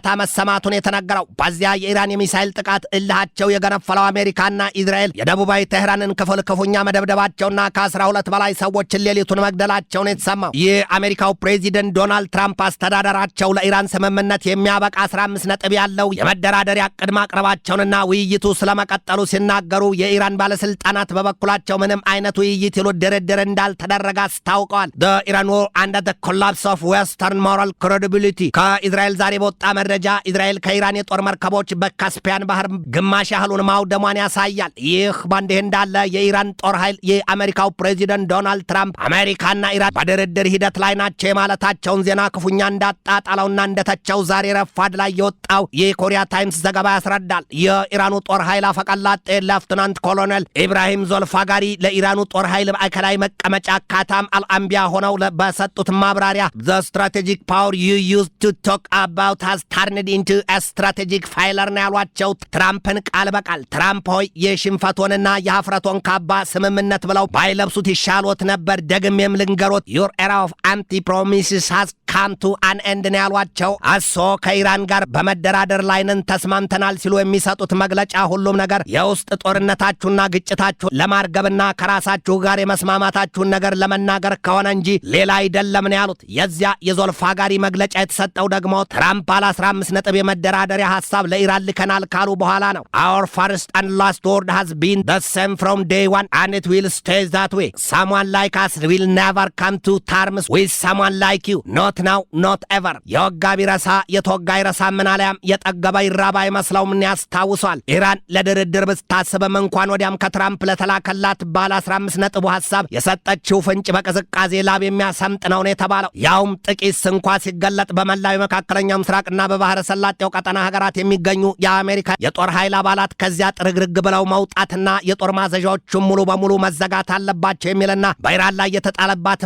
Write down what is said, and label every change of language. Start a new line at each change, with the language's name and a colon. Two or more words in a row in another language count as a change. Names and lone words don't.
Amharic: መሰማቱን የተነገረው በዚያ የኢራን የሚሳይል ጥቃት እልሃቸው የገነፈለው አሜሪካና እስራኤል የደቡባዊ ቴህራንን ክፍል ክፉኛ መደብደባቸውና ከ12 በላይ ሰዎችን ሌሊቱን መግደላቸውን የተሰማው የአሜሪካው ፕሬዚደንት ዶናልድ ትራምፕ አስተዳደራቸው ለኢራን ስምምነት የሚያበቃ 15 ነጥብ ያለው የመደራደሪያ ዕቅድ ማቅረባቸውንና ውይይቱ ስለመቀጠሉ ሲናገሩ የኢራን ባለስልጣናት በበኩላቸው ምንም አይነት ውይይት ይሉ ድርድር እንዳልተደረገ አስታውቀዋል። the
English: Iran war and the collapse of western moral credibility
Amharic: ከእስራኤል ዛሬ በወጣ መረጃ እስራኤል ከኢራን የጦር መርከቦች በካስፒያን ባህር ግማሽ ያህሉን ማውደሟን ያሳያል። ይህ በእንዲህ እንዳለ የኢራን ጦር ኃይል የአሜሪካው ፕሬዚደንት ዶናልድ ትራምፕ አሜሪካና ኢራን በድርድር ሂደት ላይ ናቸው የማለታቸውን ዜና ክፉኛ እንዳጣጣለውና እንደተቸው ዛሬ ረፋድ ላይ የወጣው የኮሪያ ታይምስ ዘገባ ያስረዳል። የኢራኑ ጦር ኃይል አፈቀላጤ ሌፍትናንት ኮሎኔል ኢብራሂም ዞልፋጋሪ ለኢራኑ ጦር ኃይል ማዕከላዊ መቀመጫ ካታም አንቢያ ሆነው በሰጡት ማብራሪያ
English: the strategic power you used to talk about has turned into a strategic failure
Amharic: ነው ያሏቸው ትራምፕን ቃል በቃል። ትራምፕ ሆይ የሽንፈቶንና የሀፍረቶን ካባ ስምምነት ብለው ባይለብሱት ይሻሎት ነበር። ደግሜም ልንገሮት
English: your era of empty promises has come to an end
Amharic: ነው ያሏቸው። አሶ ከኢራን ጋር በመደራደር ላይ ነን ተስማምተናል ሲሉ የሚሰጡት መግለጫ ሁሉም ነገር የውስጥ ጦርነታችሁና ግጭታችሁ ለማርገብና ከራሳችሁ ጋር የመስማማታችሁን ነገር ለመናገር ከሆነ እንጂ ሌላ አይደለም ነው ያሉት። የዚያ የዞልፋጋሪ መግለጫ የተሰጠው ደግሞ ትራምፕ ባለ 15 ነጥብ የመደራደሪያ ሐሳብ ለኢራን ልከናል ካሉ በኋላ ነው።
English: Our first and last word has been the same from day one and it will stay that way. Someone like us will never come to terms with someone like you. Not now, not ever.
Amharic: የወጋ ቢረሳ የተወጋ ይረሳ ምናልያም የጠገበ ይራባ ይመስለው ምን ያስታውሷል። ኢራን ለድርድር ብታስብም እንኳን ወዲያም ከትራምፕ ለተላከላት ባለ 15 ነጥቡ ሐሳብ የሰጠችው ፍንጭ በቅዝቃዜ ላብ የሚያሰምጥ ነው የተባለው። ያውም ጥቂት እንኳ ሲገለጥ በመላው የመካከለኛው ምስራቅና በባህረ ሰላጤው ቀጠና ሀገራት የሚገኙ የአሜሪካ የጦር ኃይል አባላት ከዚያ ጥርግርግ ብለው መውጣትና የጦር ማዘዣዎቹም ሙሉ በሙሉ መዘጋት አለባቸው የሚልና በኢራን ላይ የተጣለባት